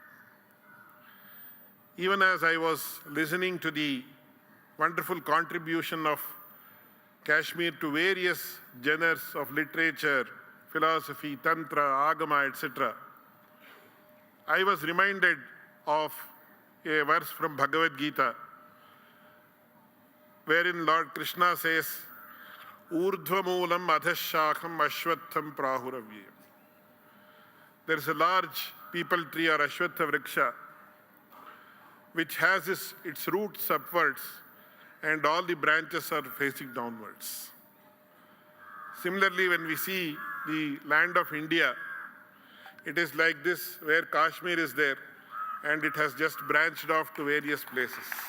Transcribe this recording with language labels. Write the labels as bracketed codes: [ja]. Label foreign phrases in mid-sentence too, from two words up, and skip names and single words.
[en] Even as I was listening to the wonderful contribution of Kashmir to various genres of literature, philosophy, tantra, agama, etc., I was reminded of a verse from Bhagavad Gita, wherein Lord Krishna says, [sa] Urdhvamulam adhashakam ashwatham prahuravye. [en] There is a large people tree or [sa] ashwatha vriksha [en] which has its roots upwards and all the branches are facing downwards. Similarly, when we see the land of India, it is like this, where Kashmir is there and it has just branched off to various places.